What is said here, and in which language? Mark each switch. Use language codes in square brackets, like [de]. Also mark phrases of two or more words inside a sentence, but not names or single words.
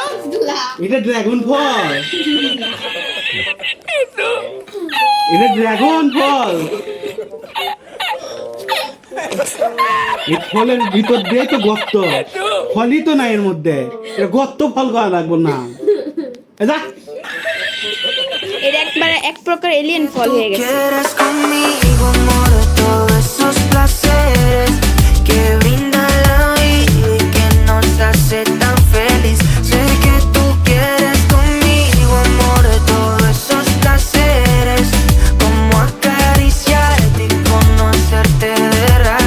[bn] এটা ড্রাগন ফল। এটা ড্রাগন ফল। এই ফলের ভিতর দিয়ে তো গর্ত, ফলই তো না এর মধ্যে। এটা গর্ত ফল করা লাগবো না। যা, এটা একবারে এক প্রকার এলিয়েন ফল হয়ে গেছে। [es] Quieres conmigo, amor, todos esos placeres que brinda la vida y que nos hace tan feliz. Sé que tú quieres conmigo, amor, todos esos placeres, como acariciarte y conocerte de raíz.